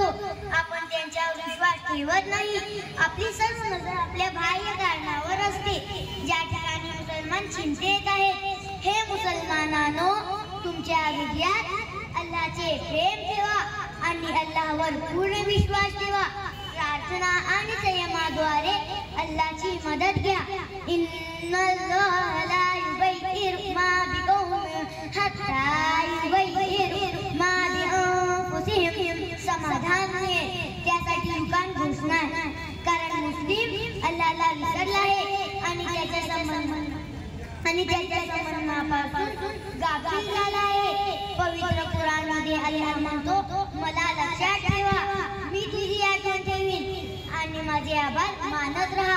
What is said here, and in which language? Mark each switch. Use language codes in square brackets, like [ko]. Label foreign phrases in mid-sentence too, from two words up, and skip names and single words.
[mr] आपण त्यांच्यावर विश्वास ठेवत नाही. आपली सर्व नजर आपल्या बाह्य कारणावर असते, ज्या ठिकाणी मुसलमान चिंतेत आहेत. हे मुसलमानांनो, तुमच्या हृदयात अल्लाहचे प्रेम ठेवा आणि अल्लाहवर पूर्ण विश्वास ठेवा. प्रार्थना आणि संयमाद्वारे अल्लाहची मदत घ्या. [ar] إن الله لا يغير ما بقوم حتى يغيروا ما بأنفسهم. [mr] समाधान मिळेल त्यासाठी युगान घोषणा आहे, कारण मुस्लिम अल्लाहला विसरला आहे आणि त्याच्या समर्पणापासून गाफील झाला आहे. पवित्र कुराणमध्ये अल्लाह म्हणतो, मला लक्षात ठेवा, मी तुझी आठवण ठेवीन आणि माझे आभार मानत राहा.